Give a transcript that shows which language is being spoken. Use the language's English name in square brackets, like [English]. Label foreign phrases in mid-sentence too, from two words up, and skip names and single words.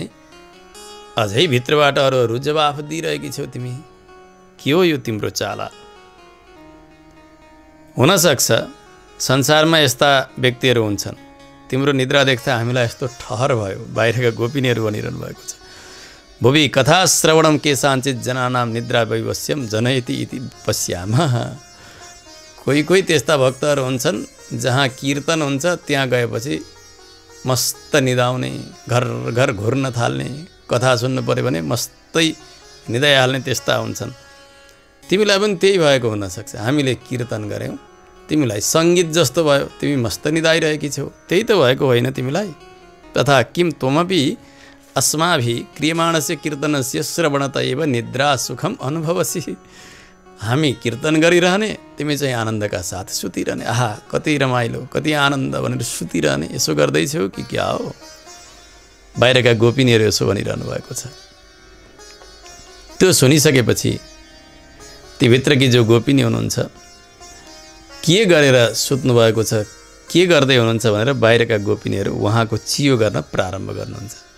[Nepali] अझै भित्रबाट अरूहरू जवाफ दिइरहेकी छौ तिमी। के हो यो तिम्रो चाला? हुनसक्छ संसारमा यस्ता व्यक्तिहरू हुन्छन् तिम्रो निद्रा देख्दा हामीलाई यस्तो ठहर भयो, बाहिरका गोपिनीहरू भनिरहनु भएको छ। [Sanskrit] भुवि कथा श्रवणम केशाञ्चित जनानां निद्रा वैवस्यम जनयति इति पश्यामः। [Nepali] कोही कोही त्यस्ता भक्तहरू हुन्छन् जहाँ कीर्तन हुन्छ त्यहाँ गएपछि मस्त निदाउने, घर घर घुर्न थाल्ने, कथा सुन्नु पऱ्यो भने मस्तै निदाइहाल्ने त्यस्ता हुन्छन्। तिमीलाई पनि त्यही भएको हुनसक्छ। हामीले कीर्तन गऱ्यौँ, तिमीलाई सङ्गीत जस्तो भयो, तिमी मस्त निदाइरहेकी छौ, त्यही त भएको होइन तिमीलाई। [Sanskrit] तथा किम त्वमपि अस्माभिः क्रियमाणस्य कीर्तनस्य श्रवणत एव निद्रा सुखम अनुभवसि। [Nepali] हामी कीर्तन गरिरहने, तिमी चाहिँ आनन्दका साथ सुतिरहने। आहा कति रमाइलो, कति आनन्द भनेर सुतिरहने। यसो गर्दैछौ कि क्या हो? बाहिरका गोपिनीहरू यसो भनिरहनु भएको छ। त्यो सुनिसकेपछि ती भित्रकी जो गोपिनी हुनुहुन्छ के गरेर सुत्नु भएको छ, के गर्दै हुनुहुन्छ भनेर बाहिरका गोपिनीहरू उहाँको चियो गर्न प्रारम्भ गर्नुहुन्छ।